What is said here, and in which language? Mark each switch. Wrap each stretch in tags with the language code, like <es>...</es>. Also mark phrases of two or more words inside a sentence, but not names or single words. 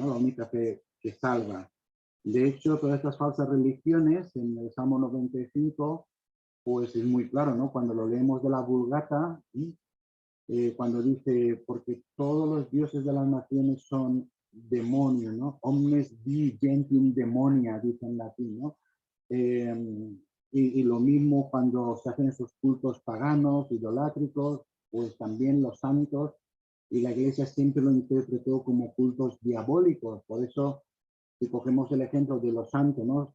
<es>La única fe que salva. De hecho, todas estas falsas religiones, en el Salmo 95, pues es muy claro, ¿no? Cuando lo leemos de la Vulgata, cuando dice, porque todos los dioses de las naciones son demonios, ¿no?</es> <la>Omnes di gentium demonia,</la> <es>dice en latín, ¿no? Y lo mismo cuando se hacen esos cultos paganos, idolátricos, pues también los santos, y la Iglesia siempre lo interpretó como cultos diabólicos. Por eso, si cogemos el ejemplo de los santos, ¿no?</es>